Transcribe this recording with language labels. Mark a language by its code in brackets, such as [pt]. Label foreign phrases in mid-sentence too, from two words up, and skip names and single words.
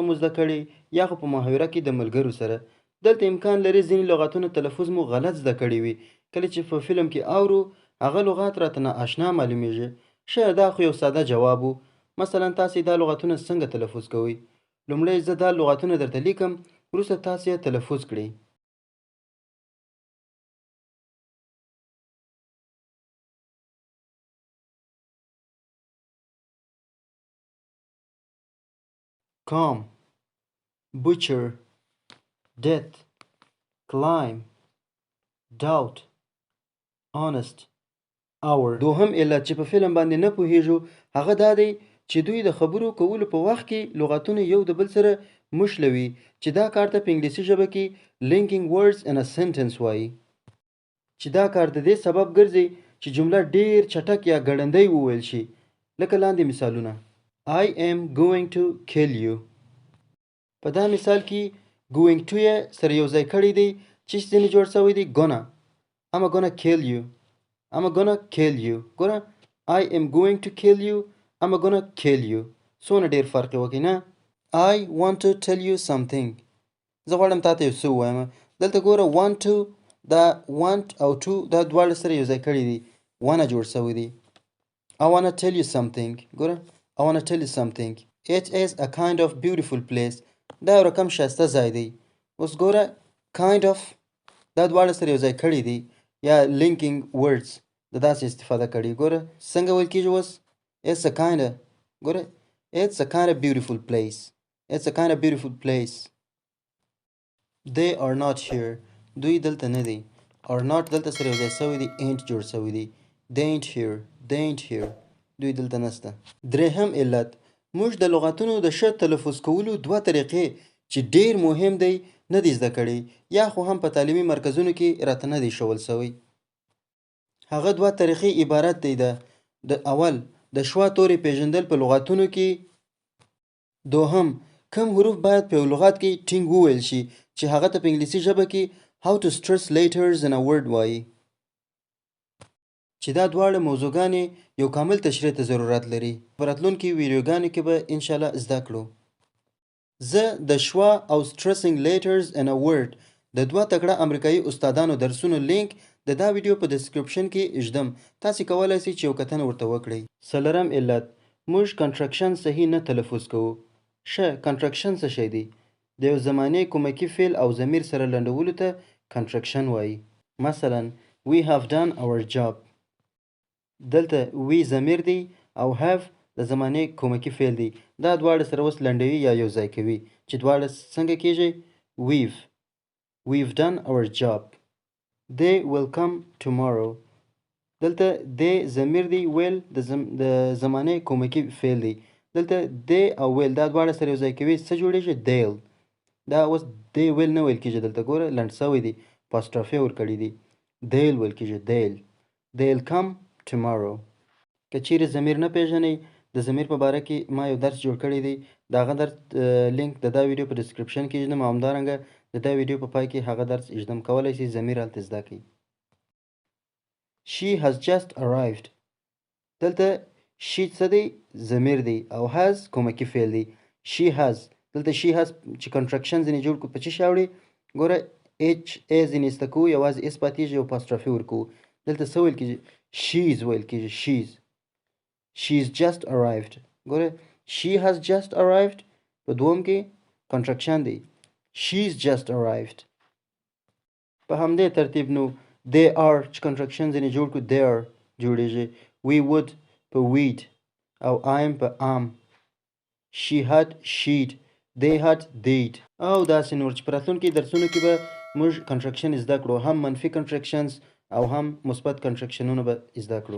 [ps] مو زده کړي یا خو په محاوره کې د ملګرو سره دلته امکان لري ځینې لغتونه تلفظ مو غلط زده کړي وي کله چې په فلم کې اورو هغه لغات راته نااشنا معلومیږي ښه دا خو یو ساده جواب و مثلا تاسې دا لغتونه څنګه تلفظ کوئ لومړی زه دا لغتونه درته لیکم وروسته تاسې یې تلفظ کړئ [en] calm butcher death climb doubt honest hour [ps] دوهم علت چې په فلم باندې نه پوهیږو هغه دا دی چې دوی د خبرو کولو په وخت کې لغتونه یو د بل سره مشلوي چې دا کار ته په انګلیسي ژبه کې [en] linking words in a sentence [ps] وایي چې دا کار د دې سبب ګرځي چې جمله ډیر چټک یا ګړندۍ وویل شي لکه لاندې مثالونه [en] I am going to kill you [ps] په دا مثال کې [en] going to [ps] یې سره یو ځای کړی دی چې ځینې جوړ شوی دی [en] gonna I'm gonna kill you I'm gonna kill you ګوره I am going to kill you I'm gonna kill you [ps] څونه ډیر فرق وکړي نه [en] I want to tell you something زه [ps] غواړم تاته یو څه ووایم دلته ګوره [en] want to [ps] دا want او to دا دواړه سره یو ځای کړي دي wanna جوړ شوی دی [en] I wanna tell you something [ps] ګوره [en] I wanna tell you something It is a kind of beautiful place [ps] دا یو رقم ښایسته ځای دی اوس ګوره [en] kind of [ps] دا دواړه سره یو ځای کړي دي یا [en] linking words [ps] د داسې استفاده کړي ګوره څنګه ویل کېږي اوس [en] it's a kind of [ps] ګوره [en] it's a kind of beautiful place it's a kind of beautiful place they are not here [ps] دوی دلته نه دي [en] are not [ps] دلته سره یو ځای شوی دی ain't جوړ شوی دی [en] they ain't here they ain't here [ps] دوی دلته نشته درېیم علت موږ د لغتونو د ښه تلفظ کولو دوه طریقې چې ډیر مهم دی نه دي زده کړي یا خو هم په تعلیمي مرکزونو کې راته نه دی ښوول شوی هغه دوه طریقې عبارت دی د اول د شوا توري پیژندل په لغتونو کې دوهم کوم حروف باید په یو لغت کې ټینګ وویل شي چې هغه ته په انګلیسي ژبه کې [en] how to stress letters in a word [ps] وایي چې دا دواړه موضوعګانې یو کامل تشریح ته ضرورت لري په راتلونکي ویډیوګانو کې به انشاءالله زده کړو زه د شوا او [en] stressing letters in a word [ps] د دوه تکړه امریکایي استادانو درسونو لینک د دا ویډیو په ډسکرپشن کې ایږدم تاسې کولی شئ چې یو کتنه ورته وکړئ څلورم علت موږ کنټرکشن صحیح نه تلفظ کوو ښه کنټرکشن څه شی دی د یو زمانې کومکي فعل او ضمیر سره لنډولو ته کنټرکشن وایي مثلا [en] we have done our job [ps] دلته we ضمیر دی او have د زمانې کومکي فعل دی دا دواړه سره اوس لنډوي یا یو ځای کوي چې دواړه څنګه کیږي [en] we've done our job they will come tomorrow [ps] دلته they ضمیر دی will د زمانې کومکي فعل دی دلته they او will دا دواړه سره یو ځای کوي څه جوړیږي they'll دا اوس [en] they will [ps] نه ویل کیږي دلته ګوره لنډ شوی دی apostrophe ورکړی دی they'll ویل کیږي [en] they'll come tomorrow [ps] که چیرې ضمیر نه پیژنئ د ضمیر په باره کې ما یو درس جوړ کړی دی د هغه درس لینک د دا ویډیو په ډسکرپشن کې ایږدم او همدارنګه د دا ویډیو په پای کې هغه درس ایږدم کولی شئ ضمیر هلته زده کړئ [en] she has just arrived [ps] دلته she څه دی ضمیر دی او has کومکي فعل دی [en] she has [ps] دلته [en] she has [ps] چې کنټرکشن ځینې جوړ کړو په څه شی اوړي ګوره h a ځینې ایسته کوو یوازې اس پاتېږي او apostrophe ورکوو دلته څه ویل کېږي she's ویل کېږي [en] she's just arrived. [ps] ګوره [en] she has just arrived [ps] په دوم کې کنټرکشن دی [en] she's just arrived. [ps] په همدې ترتیب نو [en] they are [ps] چې کنټرکشن ځینې جوړ کړو [en] they are [ps] جوړیږي [en] we would [ps] په we'd او I'm په am [en] she had she'd they had they'd [ps] او داسې نور چې په راتلونکي درسونو کې به موږ کنټرکشن زده کړو هم منفي کنټرکشنز او هم مثبت کنټرکشنونه به زده کړو.